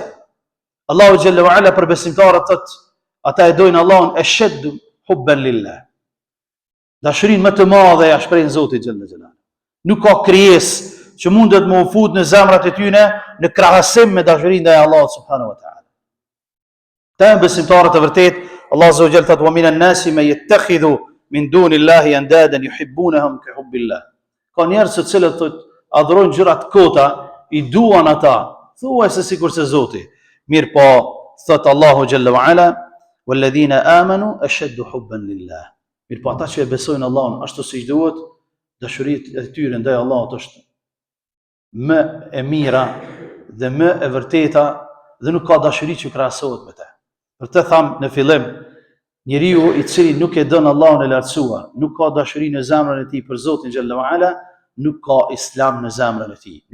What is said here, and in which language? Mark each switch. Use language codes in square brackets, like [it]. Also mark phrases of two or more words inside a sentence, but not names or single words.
[sq] Allahu [ar] جل وعلا [sq] për besimtarët thotë, ata e dojnë Allahun [ar] أشد حبا لله. [sq] Dashurinë më të madhe ja shprehin Zotit [ar] جل جلاله. [sq] Nuk ka krijesë që mundet më u fut në zemrat e tyre në krahasim me dashurinë ndaj Allahut [ar] سبحانه وتعالى. [sq] Ta besimtarët e vërtet, [ar] الله عز وجل thotë: "ومن الناس من يتخذ من دون الله أندادا يحبونهم كحب الله." [sq] Ka njerëz të cilët thotë adhurojnë gjëra të kota, i duan ata, thuajse sikur se Zoti. [ar] Mirë po, thot الله جل وعلا والذين آمنوا أشد حبا لله." [sq] Mirë po, ata që e besojnë Allahun ashtu siç duhet, dashuria e tyre ndaj Allahut është më e mira dhe më e vërteta dhe nuk ka dashuri që krahasohet me të. Për të tham në fillim, njeriu i cili nuk e don Allahun e lartësuar, nuk ka dashuri në zemrën e tij për Zotin [ar] جل وعلا, [sq] nuk ka islam në zemrën e tij.